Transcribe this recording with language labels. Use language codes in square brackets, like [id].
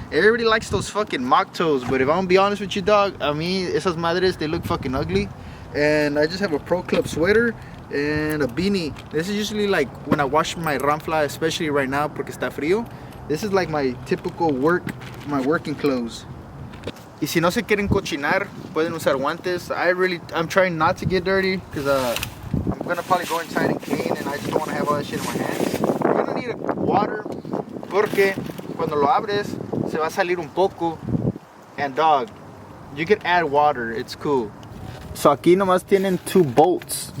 [en] Everybody likes those fucking mock toes, but if I'm gonna be honest with you, dog, I mean, [es] esas madres, [en] they look fucking ugly. And I just have a Pro Club sweater and a beanie. This is usually like when I wash my Rampla, especially right now [es] porque está frío. [en] This is like my typical my working clothes. [es] Y si no se quieren cochinar, pueden usar guantes. [en] I'm trying not to get dirty, because I'm gonna probably go inside and clean, and I just don't want to have all that shit in my hands. You're gonna need water, [es] porque cuando lo abres se va a salir un poco, [en] and dog, you can add water, it's cool. [es] So aquí nomás tienen [en] two bolts.